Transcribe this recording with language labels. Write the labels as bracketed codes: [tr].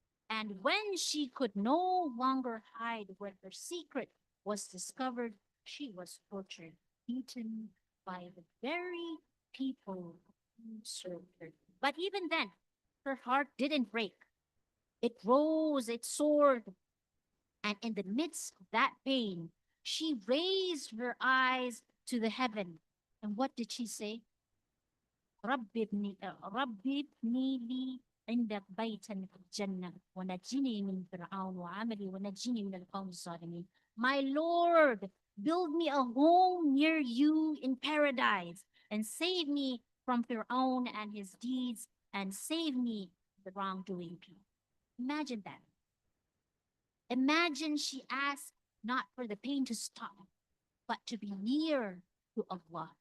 [en] And when she could no longer hide, when her secret was discovered, she was tortured, beaten by the very people who served her. But even then, her heart didn't break. It rose, it soared. And in the midst of that pain, she raised her eyes to the heaven. And what did she say? [ar] ربي ابني لي عندك بيتا في الجنة ونجني من فرعون وعملي ونجني من القوم الظالمين. [en] My Lord, build me a home near you in paradise and save me from Fir'aun and his deeds and save me the wrongdoing people. Imagine that. Imagine she asked not for the pain to stop, but to be near to Allah.